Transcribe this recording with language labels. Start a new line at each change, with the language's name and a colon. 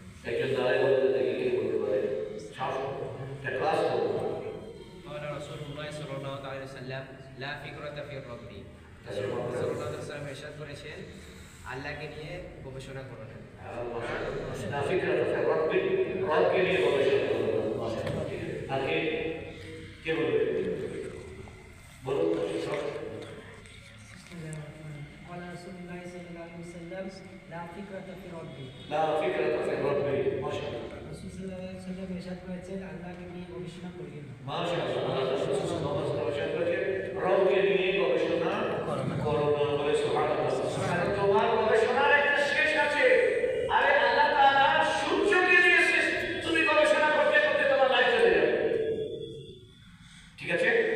Bangla: একজন দাঁড়ায় বলতে দেখি কি বলতে পারে, একটা ক্লাস করবো।
Arabic: قال رسول الله صلى الله عليه وسلم لا فكرة في الرب।
Bangla: রাসূলুল্লাহ সাল্লাল্লাহু আলাইহি ওয়াসাল্লাম ইরশাদ করেছেন আল্লাহকে নিয়ে গবেষণা করো না।
Arabic: লা ফিকরাতা ফির রাব্বি,
Bangla: রবকে নিয়ে গবেষণা করো না। আগে কে বলবে? বলুন।
Arabic: قال رسول الله صلى الله عليه وسلم لا فكرة في ربي। لا فكرة في الرب، ما شاء الله. رسول الله صلى الله عليه
Bangla: ইরশাদ করেছেন আল্লাহকে নিয়ে গবেষণা করিয়েন না। মাশাআল্লাহ, আল্লাহ রাসূল সাল্লাল্লাহু আলাইহি ওয়াসাল্লাম ইরশাদ করেছেন, রবকে নিয়ে গবেষণা করো না। বলে সুবহানাল্লাহ। আর তোমার গবেষণার একটা শেষ আছে। আরে আল্লাহ তাআলা সূর্যকে নিয়ে শেষ, তুমি গবেষণা করতে করতে তোমার লাইফ চলে যাবে। ঠিক আছে?